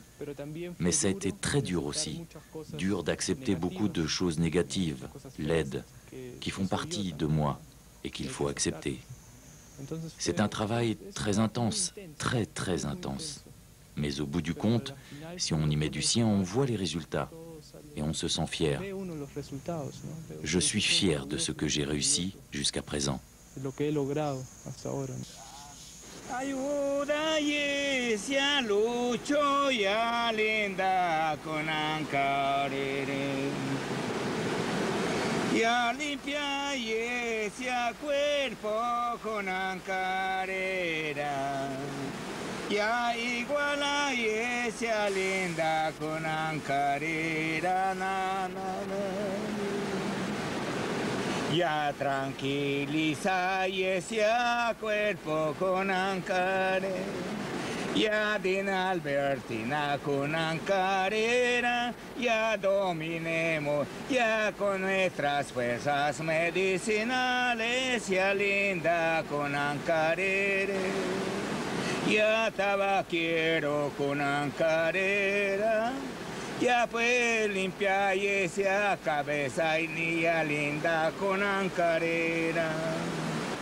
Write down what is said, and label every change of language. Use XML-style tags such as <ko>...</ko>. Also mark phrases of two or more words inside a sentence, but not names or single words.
<fr>Mais ça a été très dur aussi. Dur d'accepter beaucoup de choses négatives, laides, qui font partie de moi et qu'il faut accepter. C'est un travail très intense, très très intense. Mais au bout du compte, si on y met du sien, on voit les résultats et on se sent fier. Je suis fier de ce que j'ai réussi jusqu'à présent.</fr> <es>Ya limpia y ese cuerpo con ancarera. Ya iguala y esa linda con ancarera. Na, na, na. Ya tranquiliza y ese cuerpo con ancarera. Ya Dina Albertina con ancarera, ya dominemos, ya con nuestras fuerzas medicinales, ya linda con ancarera, ya tabaquero con ancarera, ya pues limpia y esa cabeza y niña linda con ancarera.</es>